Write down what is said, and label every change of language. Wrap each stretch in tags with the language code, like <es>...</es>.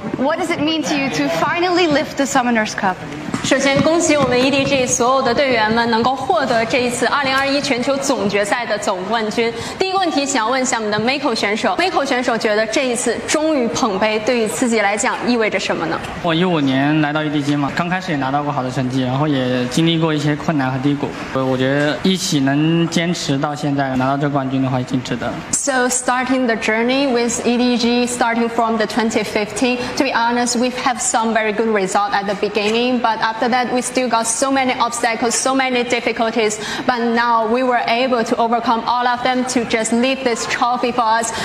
<en>What does it mean to you to finally lift the Summoner's Cup?</en> <zh>首先恭喜我们 EDG 所有的队员们能够获得这一次2021全球总决赛的总冠军。第一个问题想要问一下我们的 Mako 选手， Mako 选手觉得这一次终于捧杯对于自己来讲意味着什么呢？我15年来到 EDG 嘛，刚开始也拿到过好的成绩，然后也经历过一些困难和低谷，我觉得一起能坚持到现在拿到这冠军的话已经值得了。</zh> <en>So starting the journey with EDG starting from the 2015, to be honest, we have some very good result at the beginning, but after that, we still got so many obstacles, so many difficulties, but now we were able to overcome all of them to just lift this trophy for us.</en>